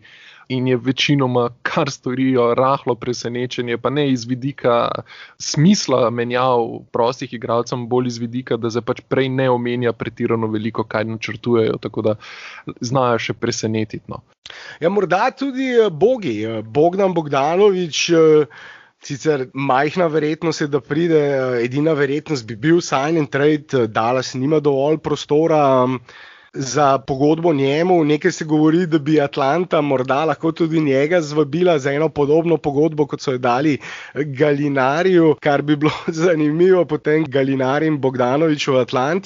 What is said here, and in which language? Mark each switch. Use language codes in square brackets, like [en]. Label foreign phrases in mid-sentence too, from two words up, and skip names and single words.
[sl] In je večinoma, kar storijo, rahlo presenečenje, pa ne iz vidika smisla menjav prostih igralcem, bolj iz vidika, da se pač prej ne omenja pretirano veliko, kaj načrtujejo, tako da znajo še presenetiti. No. Ja, morda tudi bogi. Bogdan Bogdanović, sicer majhna verjetnost je, da pride, edina verjetnost bi bil [en] sign and trade, [sl] Dallas nima dovolj prostora za pogodbo njemu. Nekaj se govori, da bi Atlanta morda lahko tudi njega zvabila za eno podobno pogodbo, kot so jo dali Gallinariju, kar bi bilo zanimivo potem Gallinari in Bogdanović v Atlanti.